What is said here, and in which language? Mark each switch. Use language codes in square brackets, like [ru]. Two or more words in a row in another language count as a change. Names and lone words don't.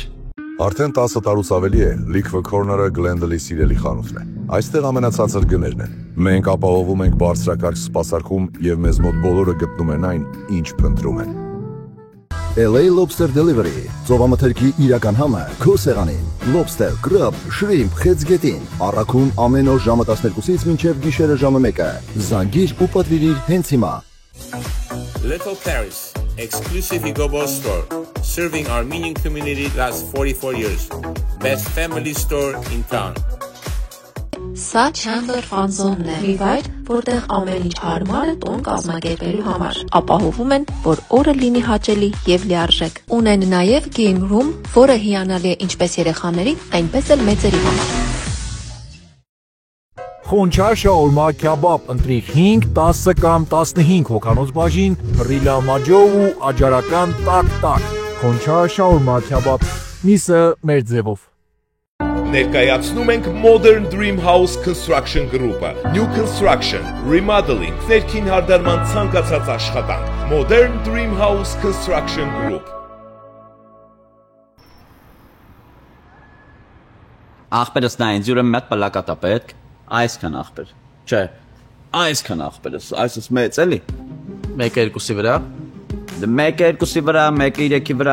[hy] Արդեն 10 տարուց ավելի է Liquor Corner-ը Glendale-ի սիրելի խանութն է։ Այստեղ ամենացածր գներն են։ Մենք ապահովում ենք բարձրակարգ սպասարկում եւ մեզ մոտ բոլորը գտնում են այն, ինչ փնտրում են։ LA Lobster Delivery, ծովամթերքի իրական համը, քո սեղանին։ [en] Lobster, crab, shrimp, [hy] խեցգետին։ Առաքում ամեն օր ժամը 12-ից մինչև գիշերը ժամը 1-ը։ Զանգիր ու պատվիրիր հենց հիմա։ [en] Little Paris, exclusive Igobo store, serving Armenian community last 44 years. Best family store in town. [hy] Սա Chandler Fun Zone-ն է, վայր, որտեղ ամեն ինչ հարմար է տոն կազմակերպելու համար։ Ապահովում են, որ օրը լինի հաճելի եւ լիարժեք։ Ունեն նաեւ [en] game room, [hy] որը հիանալի է ինչպես երեխաների, այնպես էլ մեծերի համար։ Խոնչար շաուրմա քյաբաբ ընտրի 5, 10 կամ 15 հոգանոց բաժին, ռիլա մաջով ու աջարական տակ-տակ։ Խոնչար շաուրմա քյաբաբ, միսը մեր ձևով։ Ներկայացնում ենք Modern Dream House Construction Group-ը, [en] New Construction, Remodeling, [hy] ներքին հարդարման ցանկացած աշխատանք, Modern Dream House Construction Group։ Ախպերս նա ինձ ուրեմն մեծ պլակատ է պետք։ Այսքան ախպեր։ Չէ, այսքան ախպերս, այսս մեծ էլի։ 1-2-ի վրա։ Դե 1-2-ի վրա, 1-3-ի վրա